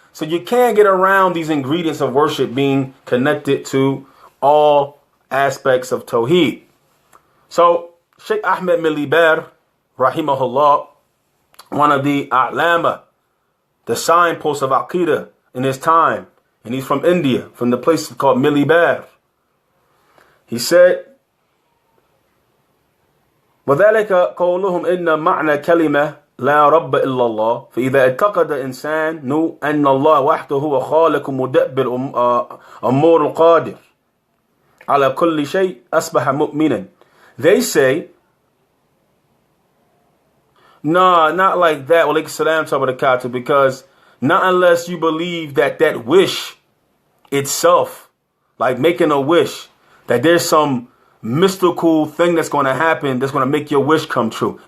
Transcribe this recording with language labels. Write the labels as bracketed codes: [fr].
[en] So you can't get around these ingredients of worship being connected to all aspects of Tawheed. So Sheikh Ahmed Milibar, rahimahullah, one of the a'lama, the signposts of Aqidah in his time, and he's from India, from the place called Milibar. He said, [ar] وذلك قولهم إن معنى كلمة لا رب إلا الله فإذا اعتقد إنسان أن الله وحده هو خالق مدبر أمور القادر على كل شيء أصبح مؤمنا. [en] They say, no, not like that, alaykum salam wa barakatuh, because not unless you believe that wish itself, like making a wish, that there's some mystical thing that's going to happen that's going to make your wish come true.